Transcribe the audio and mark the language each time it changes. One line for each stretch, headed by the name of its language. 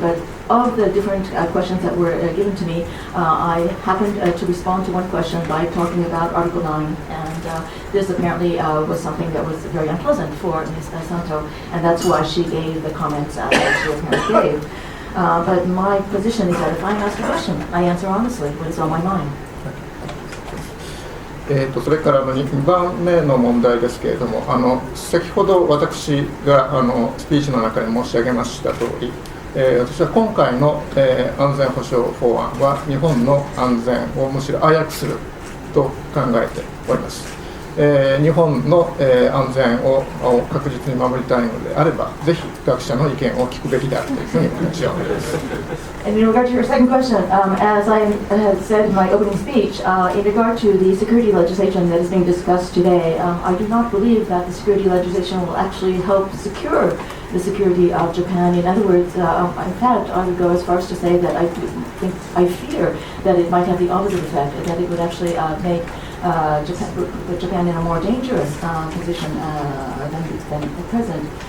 English: But of the different questions that were given to me, I happened to respond to one question by talking about Article 9. And this apparently was something that was very unpleasant for Ms. Santo, and that's why she gave the comments that she apparently gave. But my position is that if I'm asked a question, I answer honestly what is on my mind.
Japanese: それから2番目の問題ですけれども、先ほど私がスピーチの中に申し上げました通り、私は今回の、安全保障法案は日本の安全をむしろ危うくすると考えております。日本の、安全を確実に守りたいのであれば、ぜひ学者の意見を聞くべきであるというふうに私は思います。
English: And in regard to your second question, as I said in my opening speech, in regard to the security legislation that is being discussed today, I do not believe that the security legislation will actually help secure the security of Japan. In other words, in fact, I would go as far as to say that I fear that it might have the opposite effect, that it would actually make put Japan in a more dangerous position than at present.